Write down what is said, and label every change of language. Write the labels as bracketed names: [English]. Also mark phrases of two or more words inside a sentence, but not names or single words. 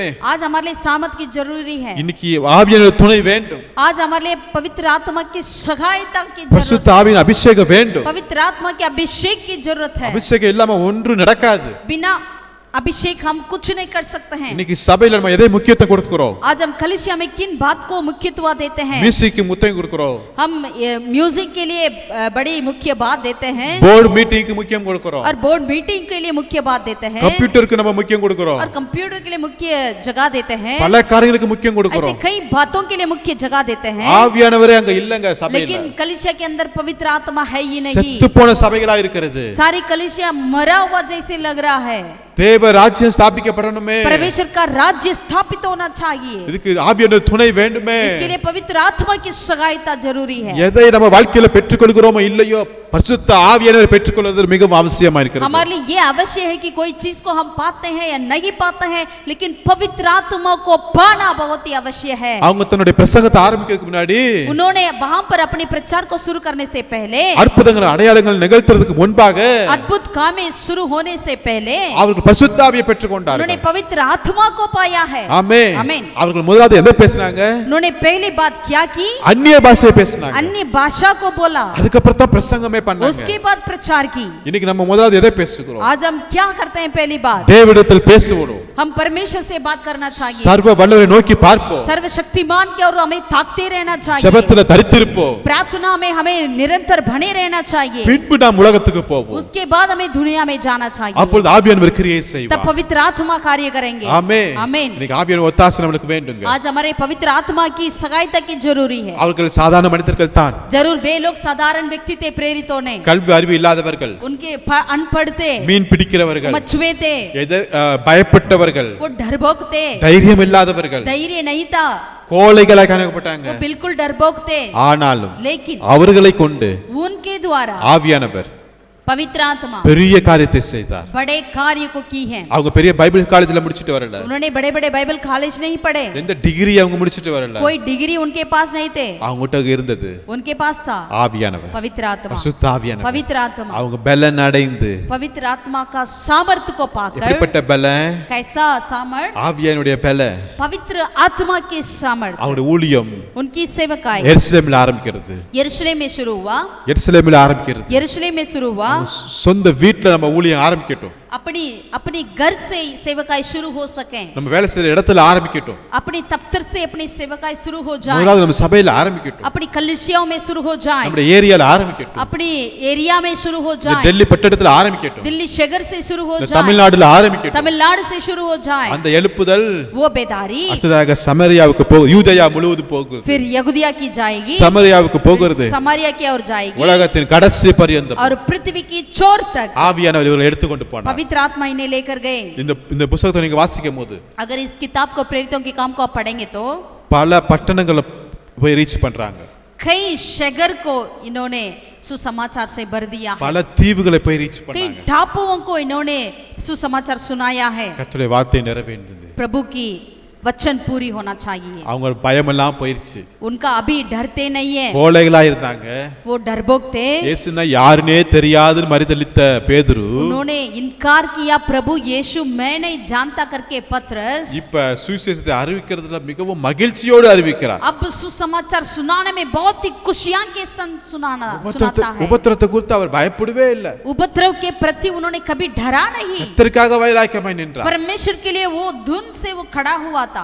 [Hindi] आज हमारे लिए सामर्थ की जरूरी है. [Tamil] இன்னைக்கு ஆவியானவர் துணை வேண்டும், [Hindi] आज हमारे लिए पवित्र आत्मा की सहायता की जरूरत [Tamil] பரிசுத்த [Hindi] है. [Tamil] ஆவியின் அபிஷேகம் வேண்டும். [Hindi] पवित्र आत्मा के अभिषेक की जरूरत है. [Tamil] அபிஷேகம் இல்லாம ஒன்றும் நடக்காது. [Hindi] बिना अभिषेक हम कुछ नहीं कर सकते हैं. [Tamil] இன்னைக்கு சபையில நம்ம எதை முக்கியத்துவம் கொடுக்கிறோம்? [Hindi] आज हम कलीसिया में किन बात को मुख्यत्व देते हैं? [Tamil] மியூசிக்கு முக்கியம் கொடுக்கிறோம், [Hindi] हम म्यूजिक के लिए बड़ी मुख्य बात देते हैं, [English] board meeting [Tamil] முக்கியம் கொடுக்கிறோம், [Hindi] और [English] board meeting [Hindi] के लिए मुख्य बात देते हैं, [Tamil] கம்ப்யூட்டருக்கு நம்ம முக்கியம் கொடுக்கிறோம், [Hindi] और कंप्यूटर के लिए मुख्य जगह देते हैं, [Tamil] பல காரியங்களுக்கு முக்கியம் [Hindi] ऐसे [Tamil] கொடுக்கிறோம். [Hindi] कई बातों के लिए मुख्य जगह देते हैं. [Tamil] ஆவியானவரே அங்க இல்லங்க சபையில. [Hindi] लेकिन कलीसिया के अंदर पवित्र आत्मा है ही नहीं. [Tamil] செத்து போன சபைகளா இருக்கிறது. [Hindi] सारी कलीसिया मरा हुआ जैसे लग रहा है. [Tamil] தேவ ராஜ்யம் ஸ்தாபிக்கப்படணுமே, [Hindi] परमेश्वर का राज्य स्थापित होना चाहिए. [Tamil] இதுக்கு ஆவியானவர் துணை வேண்டுமே. [Hindi] इसके लिए पवित्र आत्मा की सहायता जरूरी है. [Tamil] எதை நம்ம வாழ்க்கையில பெற்றுக்கொள்கிறோமோ இல்லையோ பரிசுத்த ஆவியானவரை பெற்றுக்கொள்வது மிகவும் அவசியமா இருக்கிறது. [Hindi] हमारे लिए ये अवश्य है कि कोई चीज को हम पाते हैं या नहीं पाते हैं, लेकिन पवित्र आत्मा को पाना बहुत ही अवश्य है. [Tamil] அவங்க தன்னுடைய பிரசங்கத்தை ஆரம்பிக்கிறதுக்கு முன்னாடி [Hindi] उन्होंने वहां पर अपने प्रचार को शुरू करने से पहले, [Tamil] அற்புதங்கள் அடையாளங்கள் நிகழ்த்துறதுக்கு முன்பாக [Hindi] अद्भुत कामें शुरू होने से पहले [Tamil] அவர்கள் பரிசுத்த ஆவியை பெற்றுக்கொண்டார்கள். [Hindi] उन्होंने पवित्र आत्मा को पाया है. [Tamil] ஆமென். [Hindi] आमीन. [Tamil] அவர்கள் முதலாவது எதை பேசினாங்க? [Hindi] उन्होंने पहली बात क्या की? [Tamil] அந்நிய பாஷையை பேசினாங்க. [Hindi] अन्य भाषा को बोला, [Tamil] அதுக்கப்புறம் தான் பிரசங்கமே பண்ணாங்க. [Hindi] उसके बाद प्रचार की. [Tamil] இன்னைக்கு நம்ம முதலாவது எதை பேசுகிறோம்? [Hindi] आज हम क्या करते हैं? पहली बात [Tamil] தேவனிடத்தில் பேசுவோம், [Hindi] हम परमेश्वर से बात करना चाहिए, [Tamil] சர்வ வல்லவரை நோக்கி பார்ப்போம், [Hindi] सर्वशक्तिमान की ओर हमें ताकते रहना चाहिए, [Tamil] ஜெபத்துல தரித்திருப்போம், [Hindi] प्रार्थना में हमें निरंतर बने रहना चाहिए, [Tamil] பின்பு நாம் உலகத்துக்கு போவோம். [Hindi] उसके बाद हमें दुनिया में जाना चाहिए, [Tamil] அப்பொழுது ஆவியானவர் கிரியை [Hindi] तब [Tamil] செய்வார். [Hindi] पवित्र आत्मा कार्य करेंगे. [Tamil] ஆமென். [Hindi] आमीन. [Tamil] இன்னைக்கு ஆவியானவர் ஒத்தாசை நமக்கு வேண்டுங்க. [Hindi] आज हमारे पवित्र आत्मा की सहायता की जरूरी है. [Tamil] அவர்கள் சாதாரண மனிதர்கள் தான், [Hindi] जरूर वे लोग साधारण व्यक्ति थे, प्रेरित होने, [Tamil] கல்வி அறிவு இல்லாதவர்கள், [Hindi] उनके अनपढ़ थे, [Tamil] மீன் பிடிக்கிறவர்கள், [Hindi] मछुए थे, [Tamil] பயப்பட்டவர்கள், [Hindi] वो डरपोक थे, [Tamil] தைரியம் இல்லாதவர்கள், [Hindi] धैर्य नहीं था, [Tamil] கோழைகளாக காணப்பட்டாங்க. [Hindi] वो बिल्कुल डरपोक थे. [Tamil] ஆனாலும் [Hindi] लेकिन [Tamil] அவர்களை கொண்டு [Hindi] उनके द्वारा [Tamil] ஆவியானவர் [Hindi] पवित्र आत्मा [Tamil] பெரிய காரியத்தை செய்தார். [Hindi] बड़े कार्य को की है. [Tamil] அவங்க பெரிய [English] Bible college [Tamil] முடிச்சிட்டு வரல, [Hindi] उन्होंने बड़े बड़े [English] Bible college [Hindi] नहीं पढ़े, [Tamil] எந்த டிகிரி அவங்க முடிச்சிட்டு வரல, [Hindi] कोई डिग्री उनके पास नहीं थे, [Tamil] அவங்ககிட்ட இருந்தது [Hindi] उनके पास था [Tamil] ஆவியானவர், [Hindi] पवित्र आत्मा. [Tamil] பரிசுத்த ஆவியானவர். [Hindi] पवित्र आत्मा, [Tamil] அவங்க பலன் அடைந்து, [Hindi] पवित्र आत्मा का सामर्थ्य को पाकर, [Tamil] எப்படிப்பட்ட பலன்? [Hindi] कैसा सामर्थ? [Tamil] ஆவியானுடைய பலன். [Hindi] पवित्र आत्मा की सामर्थ्य, [Tamil] அவருடைய ஊழியம் [Hindi] उनकी सेवकाई [Tamil] எருசலேமில் ஆரம்பிக்கிறது. [Hindi] यरूशलेम में शुरू हुआ, [Tamil] எருசலேமில் ஆரம்பிக்கிறது. [Hindi] यरूशलेम में शुरू हुआ. [Tamil] சொந்த வீட்டுல நம்ம ஊழியம் ஆரம்பிக்கட்டும், [Hindi] अपनी अपनी घर से सेवकाई शुरू हो सके, [Tamil] நம்ம வேலை செய்யற இடத்துல ஆரம்பிக்கட்டும், [Hindi] अपनी दफ्तर से अपनी सेवकाई शुरू हो जाए, [Tamil] முதலாவது நம்ம சபையில ஆரம்பிக்கட்டும், [Hindi] अपनी कलीसियाओं में शुरू हो जाए, [Tamil] நம்முடைய ஏரியால ஆரம்பிக்கட்டும், [Hindi] अपनी एरिया में शुरू हो [Tamil] இந்த [Hindi] जाए, [Tamil] டெல்லி பட்டணத்துல ஆரம்பிக்கட்டும், [Hindi] दिल्ली शहर से शुरू हो [Tamil] இந்த [Hindi] जाए, [Tamil] தமிழ்நாடுல ஆரம்பிக்கட்டும். [Hindi] तमिलनाडु से शुरू हो जाए. [Tamil] அந்த எழுப்புதல் [Hindi] वो बेदारी [Tamil] அடுத்ததாக சமரியாவுக்கு போகுது, யூதேயா முழுவதும் போகுது, [Hindi] फिर यहूदिया की जाएगी, [Tamil] சமரியாவுக்கு போகிறது, [Hindi] समारिया की ओर जाएगी, [Tamil] உலகத்தின் கடைசி பரியந்தம் [Hindi] और पृथ्वी की छोर तक [Tamil] ஆவியானவர் இவர்களை எடுத்துக்கொண்டு போனார். [Hindi] पवित्र आत्मा इन्हें लेकर गए. [Tamil] இந்த புத்தகத்தை நீங்க வாசிக்கும் போது [Hindi] अगर इस किताब को प्रेरितों के काम को आप पढ़ेंगे तो [Tamil] பல பட்டணங்களை போய் ரீச் பண்றாங்க, [Hindi] कई शहर को इन्होंने सुसमाचार से भर दिया है, [Tamil] பல தீவுகளை போய் ரீச் [Hindi] कई [Tamil] பண்ணாங்க. [Hindi] टापुओं को इन्होंने सुसमाचार सुनाया है. [Tamil] கர்த்தருடைய வார்த்தை நிறைவேறினது. [Hindi] प्रभु की वचन पूरी होना चाहिए। [Tamil] அவங்க பயமெல்லாம் போயிருச்சு, [Hindi] उनका अभी डरते नहीं है, [Tamil] கோழைகளா இருந்தாங்க. [Hindi] वो डरपोक थे। [Tamil] இயேசுனா யாருனே தெரியாதுன்னு மறுதலித்த பேதுரு [Hindi] उन्होंने इनकार किया, प्रभु यीशु मैं नहीं जानता करके पतरस [Tamil] இப்ப சுவிசேஷத்தை அறிவிக்கிறதுல மிகவும் மகிழ்ச்சியோடு அறிவிக்கிறார். [Hindi] अब सुसमाचार सुनाने में बहुत ही खुशियां के संग सुनाता है। [Tamil] உபத்திரத்தை குறித்து அவர் பயப்படவே இல்லை. [Hindi] उपद्रव के प्रति उन्होंने कभी डरा नहीं, [Tamil] கர்த்தருக்காக வைராக்கியமாய் நின்றார். [Hindi] परमेश्वर के लिए वो धुन से वो खड़ा हुआ था,